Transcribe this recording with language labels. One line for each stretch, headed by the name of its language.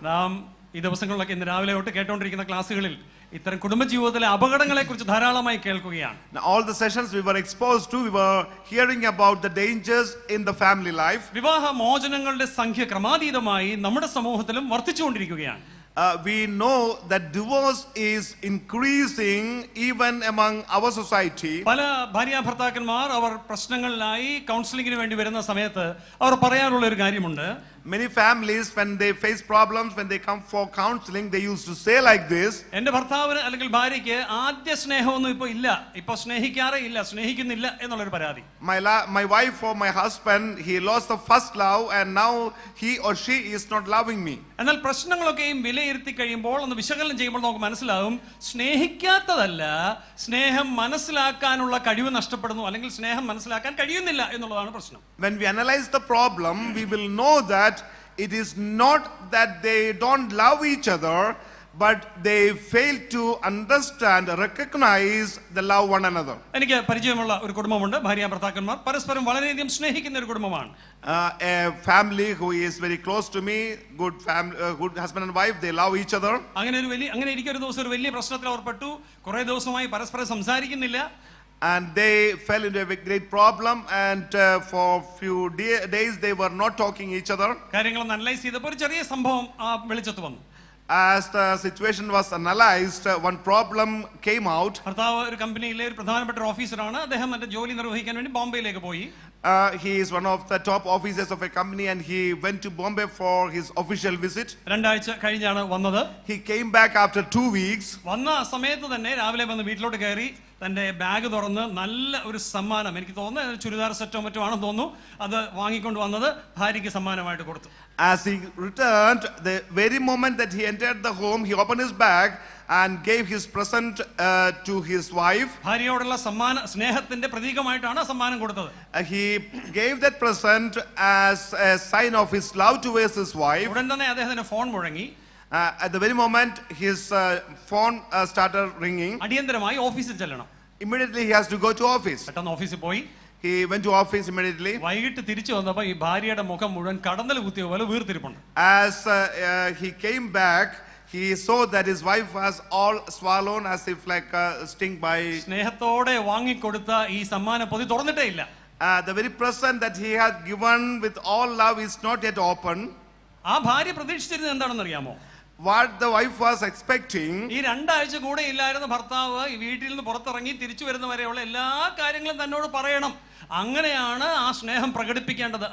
Malayalam: നാം ഈ ദിവസങ്ങളിലൊക്കെ ഇന്ന് രാവിലെ തൊട്ട് കേട്ടുകൊണ്ടിരിക്കുന്ന ക്ലാസ്സുകളിൽ ഇത്തരം കുടുംബജീവിതത്തിലെ അപകടങ്ങളെ കുറിച്ച് ധാരാളമായി കേൾക്കുകയാണ്.
English: All the sessions we were exposed to, we were hearing about the dangers in the family life.
Malayalam: വിവാഹ മോചനങ്ങളുടെ സംഖ്യ ക്രമാതീതമായി നമ്മുടെ സമൂഹത്തിലും വർദ്ധിച്ചുകൊണ്ടിരിക്കുകയാണ്.
English: We know that divorce is increasing even among our society.
Malayalam: പല ഭാര്യാഭർത്താക്കന്മാർ അവർ പ്രശ്നങ്ങളിലായി കൗൺസിലിംഗിന് വേണ്ടി വരുന്ന സമയത്ത് അവർ പറയാനുള്ള ഒരു കാര്യമുണ്ട്.
English: Many families, when they face problems, when they come for counseling, they used to say like this.
Malayalam: എന്റെ ഭർത്താവിന് അല്ലെങ്കിൽ ഭാര്യയ്ക്ക് ആദ്യ സ്നേഹമൊന്നും ഇപ്പൊ ഇല്ല, ഇപ്പൊ സ്നേഹിക്കാറേ ഇല്ല, സ്നേഹിക്കുന്നില്ല എന്നുള്ളൊരു പരാതി.
English: My wife or my husband, he lost the first love and now he or she is not loving me.
Malayalam: എന്നാൽ പ്രശ്നങ്ങളൊക്കെയും വിലയിരുത്തി കഴിയുമ്പോൾ ഒന്ന് വിശകലനം ചെയ്യുമ്പോൾ നമുക്ക് മനസ്സിലാവും, സ്നേഹിക്കാത്തതല്ല, സ്നേഹം മനസ്സിലാക്കാനുള്ള കഴിവ് നഷ്ടപ്പെടുന്നു, അല്ലെങ്കിൽ സ്നേഹം മനസ്സിലാക്കാൻ കഴിയുന്നില്ല എന്നുള്ളതാണ് പ്രശ്നം.
English: When we analyze the problem, we will know that it is not that they don't love each other, but they fail to understand, recognize the love one another.
Malayalam: എനിക്ക് പരിചയമുള്ള ഒരു കുടുംബമുണ്ട്, ഭാര്യ ഭർത്താക്കന്മാർ പരസ്പരം വളരെയധികം സ്നേഹിക്കുന്ന ഒരു കുടുംബമാണ്.
English: A family who is very close to me, good family, good husband and wife, they love each other.
Malayalam: അങ്ങനെ എനിക്കൊരു ദിവസം ഒരു വലിയ പ്രശ്നത്തിൽ ഏർപ്പെട്ടു. കുറെ ദിവസമായി പരസ്പരം സംസാരിക്കുന്നില്ല.
English: And they fell into a great problem, and for few days they were not talking each other.
Malayalam: കാര്യങ്ങളൊന്ന് അനലൈസ് ചെയ്തപ്പോൾ ഒരു ചെറിയ സംഭവം വെളിച്ചത്ത് വന്നു.
English: As the situation was analyzed, one problem came out.
Malayalam: ഭർത്താവ് ഒരു കമ്പനിയിലെ ഒരു പ്രധാനപ്പെട്ട ഓഫീസറാണ്. അദ്ദേഹം തന്റെ ജോലി നിർവഹിക്കാൻ വേണ്ടി ബോംബെയിലേക്ക് പോയി.
English: He is one of the top officers of a company and he went to Bombay for his official visit.
Malayalam: 2 ആഴ്ച കഴിഞ്ഞാണ് വന്നത്.
English: He came back after 2 weeks.
Malayalam: വന്ന സമയത്ത് തന്നെ രാവിലെ വന്ന് വീട്ടിലോട്ട് കയറി തന്റെ ബാഗ് തുറന്ന് നല്ല ഒരു സമ്മാനം, എനിക്ക് തോന്നുന്നു ചുരിദാർ സെറ്റോ മറ്റോ ആണെന്ന് തോന്നുന്നു, അത് വാങ്ങിക്കൊണ്ട് വന്നത് ഭാര്യയ്ക്ക് സമ്മാനമായിട്ട് കൊടുത്തു.
English: As he returned, the very moment that he entered the home, he opened his bag and gave his present to his wife.
Malayalam: ഭാര്യയോടുള്ള സ്നേഹത്തിന്റെ പ്രതീകമായിട്ടാണ് സമ്മാനം കൊടുത്തത്.
English: He gave that present as a sign of his love towards his wife.
Malayalam: ഉടൻ തന്നെ അദ്ദേഹത്തിന് phone മുഴങ്ങി.
English: At the very moment his phone started ringing.
Malayalam: അടിയന്തരമായി ഓഫീസിൽ ചെല്ലണം.
English: Immediately he has to go to office.
Malayalam: പെട്ടെന്ന് ഓഫീസിൽ പോയി.
English: He went to office immediately.
Malayalam: വൈകിട്ട് തിരിച്ചു വന്നപ്പോൾ ഈ ഭാര്യയുടെ മുഖം മുഴുവൻ കടന്നൽ കുത്തിയ പോലെ വീർത്തിരിപ്പുണ്ട്.
English: As he came back, he saw that his wife was all swollen as if like stung by.
Malayalam: സ്നേഹത്തോടെ വാങ്ങിക്കൊടുത്ത ഈ സമ്മാന പൊതി തുറന്നിട്ടേ ഇല്ല.
English: The very present that he had given with all love is not yet open.
Malayalam: ആ ഭാര്യ പ്രതീക്ഷിച്ചിരുന്നത് എന്താണെന്ന് അറിയാമോ?
English: What the wife was expecting.
Malayalam: ഈ 2 ആഴ്ച കൂടെ ഇല്ലായിരുന്ന ഭർത്താവ് ഈ വീട്ടിൽ നിന്ന് പുറത്തിറങ്ങി തിരിച്ചു വരുന്ന വരെയുള്ള എല്ലാ കാര്യങ്ങളും തന്നോട് പറയണം. അങ്ങനെയാണ് ആ സ്നേഹം പ്രകടിപ്പിക്കേണ്ടത്.